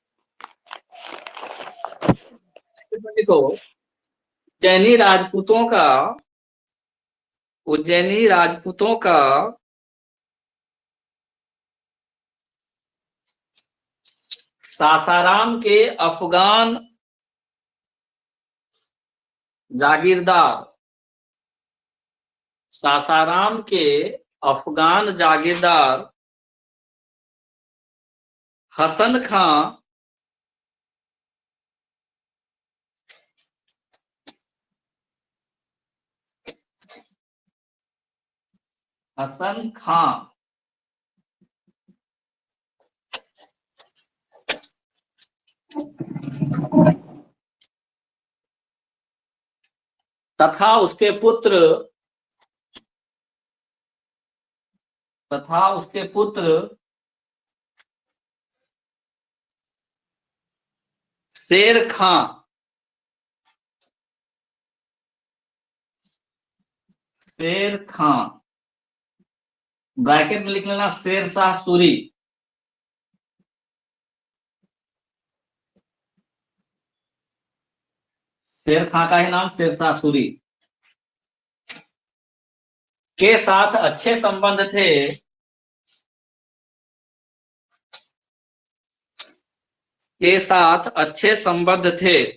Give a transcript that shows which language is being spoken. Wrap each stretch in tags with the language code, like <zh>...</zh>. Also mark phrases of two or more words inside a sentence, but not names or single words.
<hi>देखो, उज्जैनी राजपूतों का, उज्जैनी राजपूतों का सासाराम के अफगान जागीरदार, सासाराम के अफगान जागीरदार हसन खां हसन खां तथा उसके पुत्र शेर खां, शेर खां, ब्रैकेट में लिख लेना शेर शाह सूरी, शेर खां का ही नाम शेर शाह सूरी, के साथ अच्छे संबंध थे, के साथ अच्छे संबंध थे।</hi>